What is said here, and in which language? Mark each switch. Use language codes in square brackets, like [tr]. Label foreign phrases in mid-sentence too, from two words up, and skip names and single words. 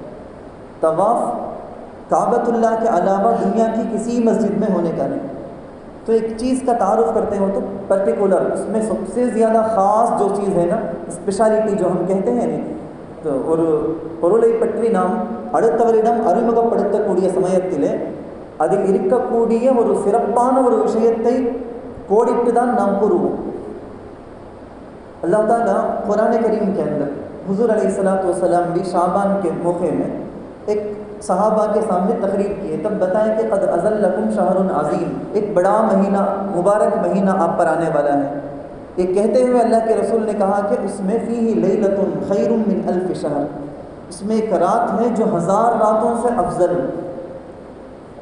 [ur] طواف کعبۃ اللہ کے علاوہ دنیا کی کسی مسجد میں ہونے کا نہیں۔ تو ایک چیز کا تعارف کرتے ہو تو پرٹیکولر، اس میں سب سے زیادہ خاص جو چیز ہے نا، اسپیشالٹی جو ہم کہتے ہیں نا، تو اور پرولئی پٹری نام [ta] அடுத்தவரிடம் அறிமுகப்படுத்தக்கூடிய சமயத்திலே அதில் இருக்கக்கூடிய ஒரு சிறப்பான ஒரு விஷயத்தை கோடிட்டு தான் நாம் கூறுவோம்۔ [ur] اللہ تعالیٰ قرآن کریم کے اندر حضور علیہ السلام بھی شعبان کے موقع میں ایک صحابہ کے سامنے تقریر کی ہے، تب بتائیں کہ [ar] قد اذلکم شہر عظیم، [ur] ایک بڑا مہینہ، مبارک مہینہ آپ پر آنے والا ہے۔ یہ کہتے ہوئے اللہ کے رسول نے کہا کہ اس میں [ar] فیہ لیلۃ خیر من الف شہر، [ur] اس میں ایک رات ہے جو 1000 راتوں سے افضل ہے۔